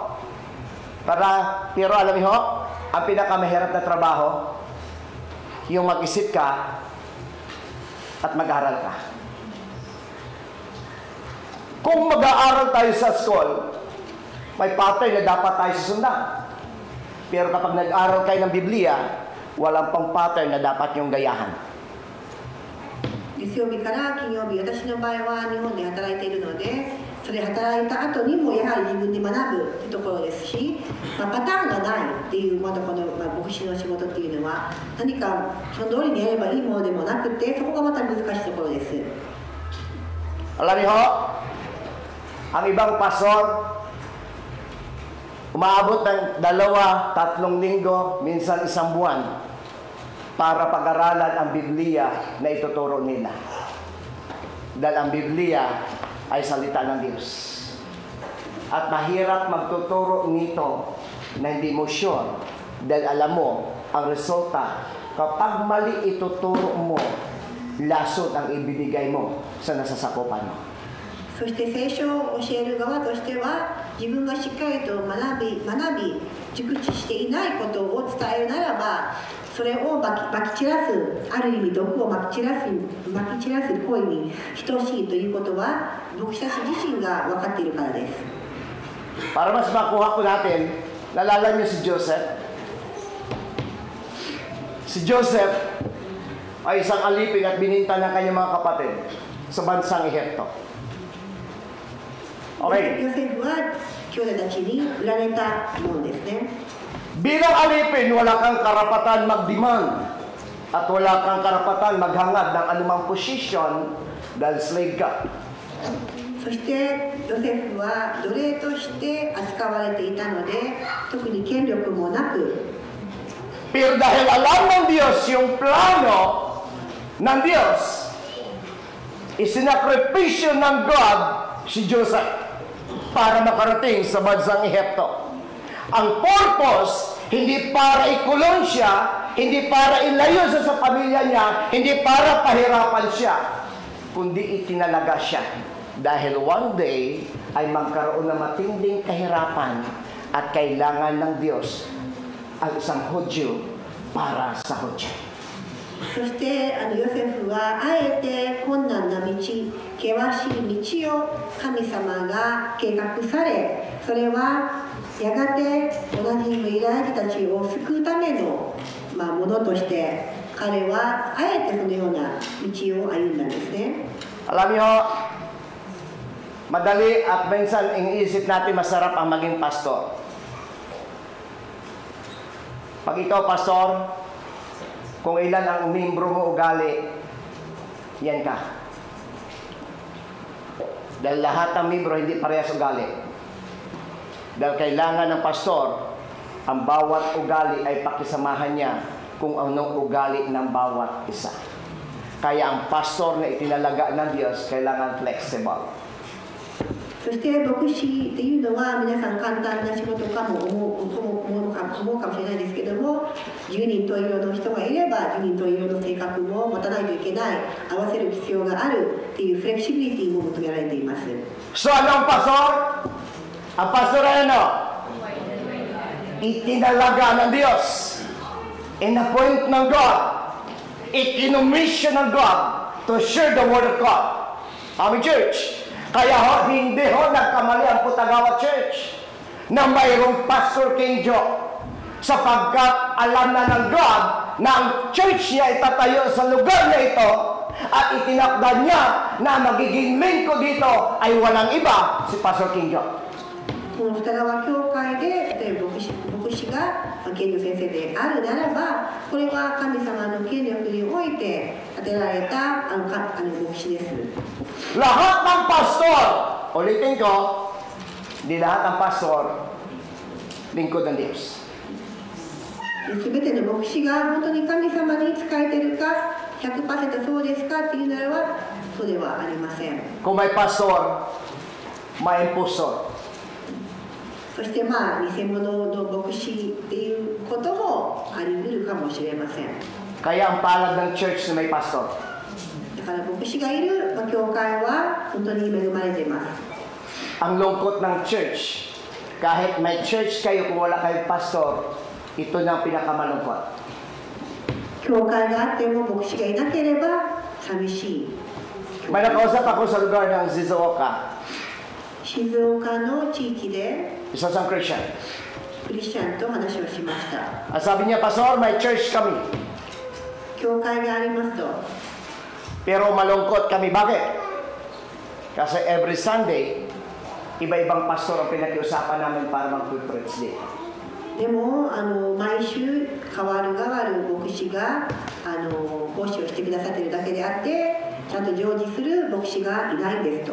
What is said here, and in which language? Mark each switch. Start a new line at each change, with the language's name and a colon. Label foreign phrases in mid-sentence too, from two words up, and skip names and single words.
Filipino: Pero alam niyo ho, ang pinakamahirap na trabaho, yung mag-isip ka at mag-aaral ka. Kung mag-aaral tayo sa school, may pattern na dapat tayo susundan. Pero kapag nag-aaral kayo ng Biblia, walang pang pattern na dapat yung gayahan.
Japanese: 月曜日から金曜日、私の場合は日本で働いているので、それ働いた後にもやはり自分で学ぶというところですし、パターンがないっていう、まだこの牧師の仕事っていうのは、何かその通りにやればいいものでもなくて、そこがまた難しいところです。
Filipino: Alam niyo ho, ang ibang pastor, umaabot ng 2-3 linggo, minsan 1 buwan, para pag-aralan ang Biblia na ituturo nila. Dahil ang Biblia ay salita ng Diyos. At mahirap magtuturo nito na hindi mo sure, dahil alam mo ang resulta. Kapag mali ituturo mo, lasot ang ibinigay mo sa nasasakupan mo.
Japanese: そして聖書を教える側としては、自分がしっかりと学び熟知していないことを伝えるならば、それをまき散らす、ある意味毒をまき散らす行為に等しいということは、牧師たち自身が分かっているからです。
Filipino: Para mas makuha po natin, nalala niyo si Joseph? Si Joseph ay isang alipin at bininta ng kanyang mga kapatid sa bansang Ehipto. Okay.
Japanese: ヨセフは兄弟たちに売られたものですね。
Filipino: Bilang alipin, wala kang karapatan mag-demand at wala kang karapatan maghangad ng anumang posisyon dahil slave ka.
Japanese: そしてヨセフは奴隷として扱われていたので、特に権力もなく、
Filipino: Pero dahil alam ng Diyos yung plano ng Diyos, isinakripisyo ng God si Joseph para makarating sa bansang Ehipto. Ang purpose, hindi para ikulong siya, hindi para ilayo siya sa pamilya niya, hindi para pahirapan siya, kundi itinalaga siya. Dahil
English: one day
Filipino: ay magkaroon ng matinding kahirapan at kailangan ng Diyos ang isang Hudyo para sa Hudyo.
Japanese: そしてヨセフはあえて困難な道、険しい道を神様が計画され、それはやがて同じユダヤ人たちを救うための、ものとして彼はあえてそのような道を歩んだんですね。
Filipino: Alam niyo, madali at minsan iniisip natin masarap ang maging pastor. Pag ikaw pastor, kung ilan ang membro mo ugali, yan ka. Dahil lahat ng membro hindi parehas ugali. Dahil kailangan ng pastor, ang bawat ugali ay pakisamahan niya kung anong ugali ng bawat isa. Kaya ang pastor na itinalaga ng Diyos, kailangan flexible.
Japanese: そして牧師っていうのは皆さん簡単な仕事かも思うかもしれないですけども、10人十色の人がいれば10人十色の性格も持たないといけない、合わせる必要があるっていうフレキシビリティも求められています。
Filipino: So ano ang pastor? Ang pastor ay ano? Itinalaga ng Diyos. In-appoint ng God. Ikinumission ng God
English: to share the word of God.
Filipino: Aming church. Kaya hindi nagkamali ang Putagawa Church na mayroong Pastor King Joe, sapagkat alam na ng God na ang church niya itatayo sa lugar na ito at itinakda niya na magiging lingkod dito ay walang iba, si Pastor King Joe.
Japanese: この二川教会で例えば牧師が権力先生であるならば、これは神様の権力において与えられた牧師です。
Filipino: Lahat ng pastor, ulitin ko, di lahat ng pastor lingkod ng Diyos.
Japanese: すべての牧師が本当に神様に仕えているか 100% そうですかっていうならばそうではありません。
Filipino: Kung may pastor, may impostor.
Japanese: そして偽物の牧師っていうこともあり得るかもしれません。
Filipino: Kaya ang palad ng church na may pastor.
Japanese: だから牧師がいる教会は本当に恵まれています。
Filipino: Ang lungkot ng church, kahit may church kayo kung wala kayong pastor, ito na ang pinakamalungkot.
Japanese: 教会があっても牧師がいなければ寂しい。
Filipino: May nakausap ako sa lugar ng Shizuoka.
Japanese: 静岡の地域で
Filipino: Isa siyang Christian.
Japanese: クリスチャンと話をしました。
Filipino: At sabi niya, Pastor, may church kami.
Japanese: 教会がありますと。
Filipino: Pero malungkot kami. Bakit? Kasi
English: every Sunday,
Filipino: iba-ibang pastor ang pinag-iusapan namin para mag-preach dito.
Japanese: でも毎週変わる牧師が講師をしてくださっているだけであって、ちゃんと常時する牧師がいないんですと。